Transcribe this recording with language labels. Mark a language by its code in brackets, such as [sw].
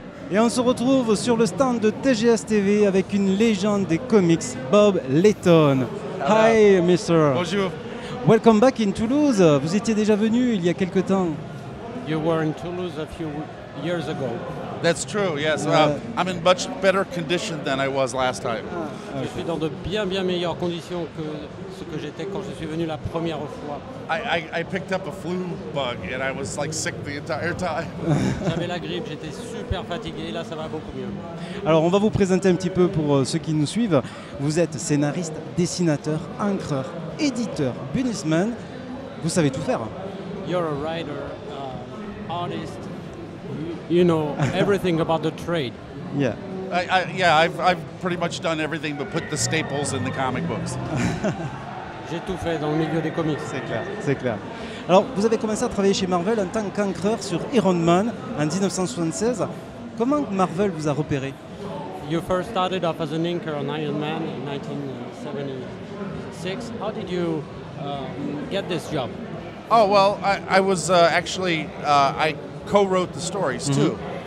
[fr] Et on se retrouve sur le stand de TGS TV avec une légende des comics, Bob Layton. [en] Hi, Mr. [fr] Bonjour. [en] Welcome back in Toulouse. [fr] Vous étiez déjà venu il y a quelque temps. [en] You were in Toulouse a few years ago. That's true, yes. I'm in much better condition than I was last time. [fr] Je suis dans de bien meilleures conditions que ce que j'étais quand je suis venu la première fois. [en] I picked up a flu bug and I was like sick the entire time. [fr] J'avais la grippe, j'étais super fatigué, là ça va beaucoup mieux. Alors on va vous présenter un petit peu pour ceux qui nous suivent. Vous êtes scénariste, dessinateur, encreur, éditeur, businessman. Vous savez tout faire. [en] You're a writer, artist, you know everything about the trade. Yeah. I've pretty much done everything but put the staples in the comic books. [fr] J'ai tout fait dans le milieu des comics. C'est clair, c'est clair. Alors, vous avez commencé à travailler chez Marvel en tant qu'encreur sur Iron Man en 1976. Comment Marvel vous a repéré? [en] You first started off as an inker on Iron Man in 1976. How did you get this job? Oh, well, I was actually, I co-wrote the stories too.